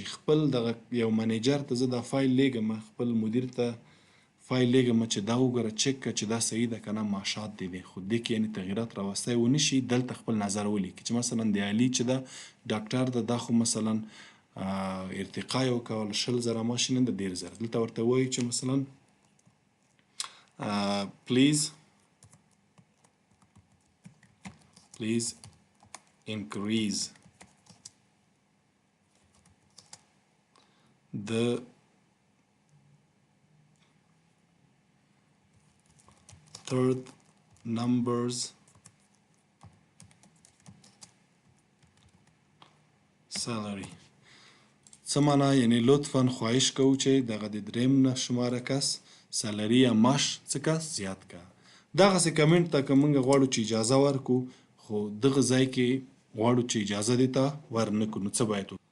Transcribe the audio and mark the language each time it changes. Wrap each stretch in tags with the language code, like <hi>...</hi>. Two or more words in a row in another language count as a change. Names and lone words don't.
<ps>خپل دغه یو منیجر ته زه دا فایل لیږم خپل مدیر ته فایل لیږم چې دا وګوره چک کړه چې دا صحیح ده که نه معاشات دې دی خو دې کې یعنې تغییرات راوستی ونه شي. دلته خپل نظر ولیکي چې مثلا د علي چې ده ډاکټر ده دا خو مثلا ارتقا یې وکول 20,000 معاش نه ده 10,000. دلته ورته وایي چې مثلا</ps> <en>please increase the third numbers salary.</en> <ps>څه معنا یعنې لطفا خواهش کوو چې دغه د درېیم نه شماره کس سالري یا معاش څه کس زیات که. دغسې کمنټ ته که موږ غواړو چې اجازه ورکړو خو دغه ځای کې غواړو چې اجازه دې ته ورنکړو نو څه باید وکړو؟</ps>